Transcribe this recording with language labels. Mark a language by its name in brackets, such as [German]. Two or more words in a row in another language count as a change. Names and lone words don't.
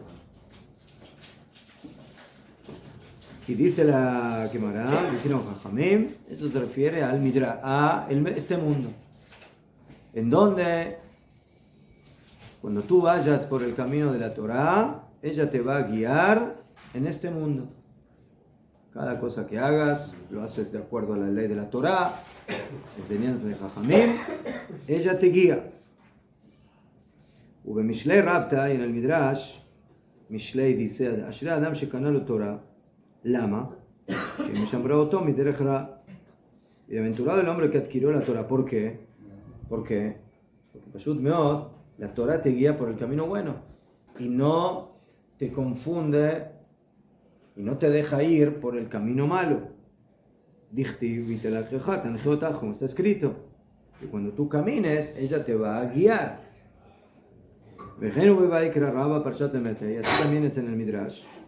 [Spanish] Y dice la Gemara, dijeron Jajamim, eso se refiere al Midrash, a este mundo, en donde cuando tú vayas por el camino de la Torah, ella te va a guiar en este mundo. Cada cosa que hagas, lo haces de acuerdo a la ley de la Torah, enseñanza de Jajamim, ella te guía. [Hebrew] ובמשלי רבתא, [Spanish] en el Midrash, [Hebrew] משלי dice, אשרי האדם שקנה לו תורה, למה? שמשמרה אותו מדרך רע. [Spanish] Bienaventurado el hombre que adquirió la Torah. ¿Por qué? [Hebrew] Porque פשוט מאוד, [Spanish] la Torah te guía por el camino bueno y no te confunde y no te deja ir por el camino malo. [Hebrew] דכתיב בהתהלכך תנחה אותך, [Spanish] como está escrito, que cuando tú camines, ella te va a guiar. Y así también es en el Midrash.